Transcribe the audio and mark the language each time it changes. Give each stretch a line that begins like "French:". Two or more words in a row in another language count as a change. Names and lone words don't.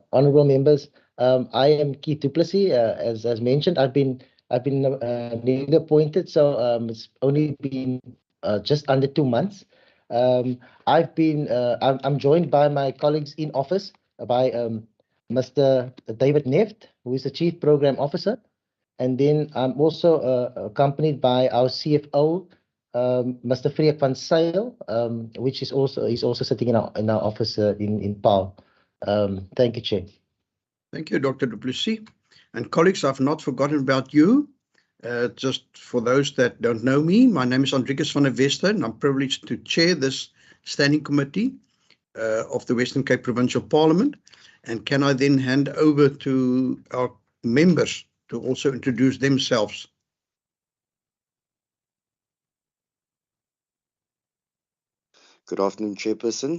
English: Honorable members, I am Keith Du Plessis. As mentioned, I've been newly appointed, so it's only been just under 2 months. I'm joined by my colleagues in office, by Mr. David Neft, who is the Chief Program Officer, and then I'm also accompanied by our CFO, Mr. Freek van Zyl, which is also sitting in our office in Paarl. Thank you, Chair. Thank you, Dr. Du Plessis. And colleagues, I've not forgotten about you. Just for those that don't know me, my name is Andrikus van der Wester, and I'm privileged to chair this standing committee of the Western Cape Provincial Parliament. And can I then hand over to our members to also introduce themselves? Good afternoon, Chairperson.